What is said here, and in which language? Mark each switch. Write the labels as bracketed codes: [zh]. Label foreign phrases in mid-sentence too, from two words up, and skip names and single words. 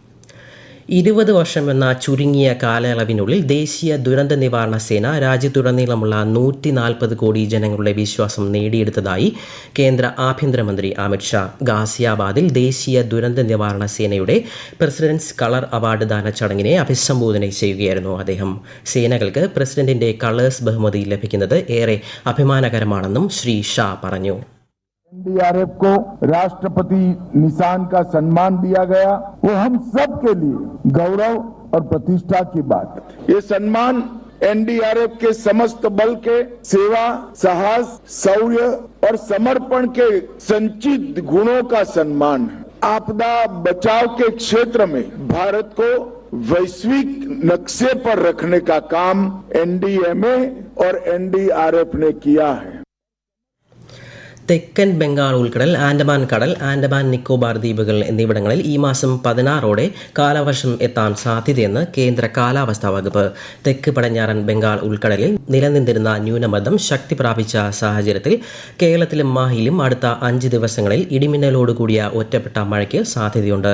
[ml] 20 വർഷം എന്ന ചുരുങ്ങിയ കാലയളവിനുള്ളിൽ ദേശീയ ദുരന്ത നിവാരണ സേന രാജ്യത്തുടനീളമുള്ള 140 കോടി ജനങ്ങളുടെ വിശ്വാസം നേടിയെടുത്തതായി കേന്ദ്ര ആഭ്യന്തരമന്ത്രി അമിത്ഷാ. ഗാസിയാബാദിൽ ദേശീയ ദുരന്ത നിവാരണ സേനയുടെ പ്രസിഡന്റ്സ് കളർ അവാർഡ് ദാന ചടങ്ങിനെ അഭിസംബോധന ചെയ്യുകയായിരുന്നു അദ്ദേഹം. സേനകൾക്ക് പ്രസിഡന്റിന്റെ കളേഴ്സ് ബഹുമതി ലഭിക്കുന്നത് ഏറെ അഭിമാനകരമാണെന്നും ശ്രീ ഷാ പറഞ്ഞു. [hi] NDRF को राष्ट्रपति निशान का सम्मान दिया गया, वो हम सब के लिए गौरव और प्रतिष्ठा की बात है. ये सम्मान NDRF के समस्त बल के सेवा, साहस, शौर्य और समर्पण के संचित गुणों का सम्मान है. आपदा बचाव के क्षेत्र में भारत को वैश्विक नक्शे पर रखने का काम NDMA और NDRF ने किया है. [ml] തെക്കൻ ബംഗാൾ ഉൾക്കടൽ, ആൻഡമാൻ കടൽ, ആൻഡമാൻ നിക്കോബാർ ദ്വീപുകൾ എന്നിവിടങ്ങളിൽ ഈ മാസം 16 കാലവർഷം എത്താൻ സാധ്യതയെന്ന് കേന്ദ്ര കാലാവസ്ഥാ വകുപ്പ്. തെക്ക് പടിഞ്ഞാറൻ ബംഗാൾ ഉൾക്കടലിൽ നിലനിന്നിരുന്ന ന്യൂനമർദ്ദം ശക്തി പ്രാപിച്ച സാഹചര്യത്തിൽ കേരളത്തിലും മാഹിയിലും അടുത്ത 5 ദിവസങ്ങളിൽ ഇടിമിന്നലോടുകൂടിയ ഒറ്റപ്പെട്ട മഴയ്ക്ക് സാധ്യതയുണ്ട്.